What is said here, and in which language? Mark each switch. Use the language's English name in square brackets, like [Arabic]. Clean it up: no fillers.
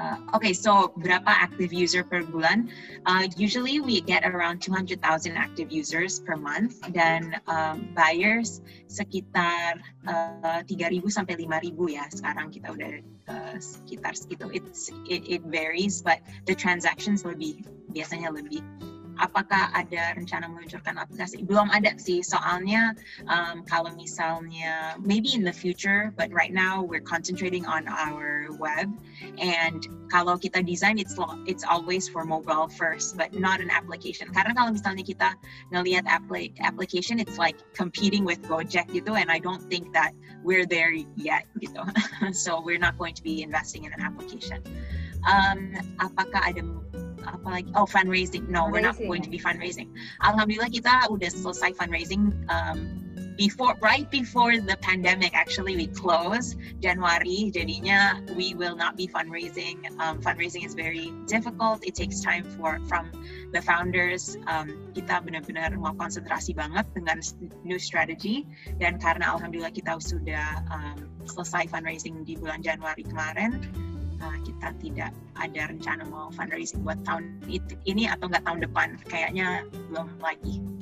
[English] Okay, so [Indonesian] berapa [English] active user [Indonesian] per bulan? [English] Usually we get around 200,000 active users per month, [Indonesian] dan buyers sekitar 3.000 sampai 5.000 ya. Sekarang kita udah sekitar segitu. [English] It varies, but the transactions [Indonesian] biasanya lebih. Apakah ada rencana meluncurkan aplikasi? Belum ada sih, soalnya kalau misalnya [English] maybe in the future, but right now we're concentrating on our web, and [Indonesian] kalau kita [English] design it's always for mobile first, but not an application. [Indonesian] Karena kalau misalnya kita ngelihat [English] application, it's like competing with Gojek gitu, and I don't think that we're there yet gitu. So we're not going to be investing in an application. [Indonesian] Apakah ada apalagi? [English] Oh, fundraising. No, we're not going to be fundraising. [Indonesian] Alhamdulillah kita udah selesai fundraising [English] right before the pandemic, actually we closed Januari. [Indonesian] Jadinya [English] we will not be fundraising. Fundraising is very difficult. It takes time from the founders. [Indonesian] Kita benar-benar mau konsentrasi banget dengan [English] new strategy, [Indonesian] dan karena alhamdulillah kita sudah selesai fundraising di bulan Januari kemarin, kita tidak ada rencana mau fundraising buat tahun ini atau nggak tahun depan. Kayaknya belum lagi.